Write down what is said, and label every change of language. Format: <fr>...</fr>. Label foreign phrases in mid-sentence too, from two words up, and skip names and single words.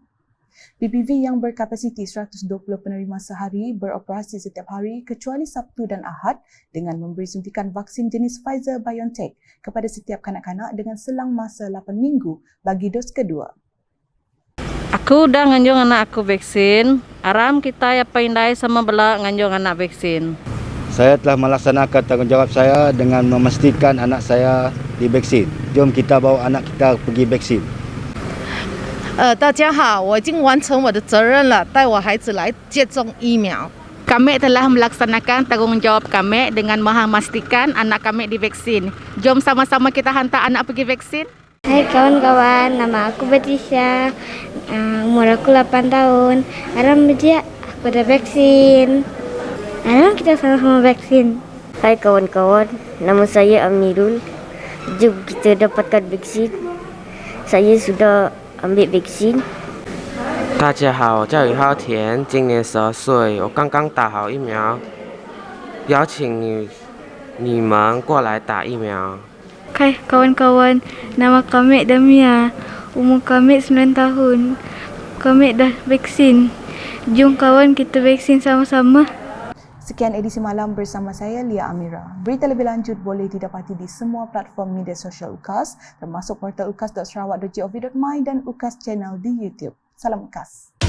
<ms>PPV yang berkapasiti 120 penerima sehari beroperasi setiap hari kecuali Sabtu dan Ahad dengan memberi suntikan vaksin jenis Pfizer-BioNTech kepada setiap kanak-kanak dengan selang masa 8 minggu bagi dos kedua. Aku udah nganjung anak aku vaksin. Aram kita ya pindai sama bela nganjung anak vaksin. Saya telah melaksanakan tanggungjawab saya dengan memastikan anak saya divaksin. Jom kita bawa anak kita pergi vaksin.</ms> <zh>大家好，我已经完成我的责任了，带我孩子来接种疫苗。</zh> <ms>Kami telah melaksanakan tanggungjawab kami dengan memastikan anak kami divaksin. Jom sama-sama kita hantar anak pergi vaksin. Hai kawan-kawan, nama aku Batisha, umur aku 8 tahun. Aram dia, aku udah vaksin. Aram kita sama-sama vaksin. Hai kawan-kawan, nama saya Amirul. Jom kita dapatkan vaksin. Saya sudah ambil vaksin.</ms> <zh>大家好，我叫于浩田，今年12岁，我刚刚打好疫苗，邀请你们过来打疫苗。</zh> <ms>Hai kawan-kawan, nama kami Damia, umur kami 9 tahun. Kami dah vaksin. Jom kawan kita vaksin sama-sama. Sekian edisi malam bersama saya Lia Amira. Berita lebih lanjut boleh didapati di semua platform media sosial UKAS termasuk portal ukas.sarawak.gov.my dan UKAS Channel di YouTube.</ms>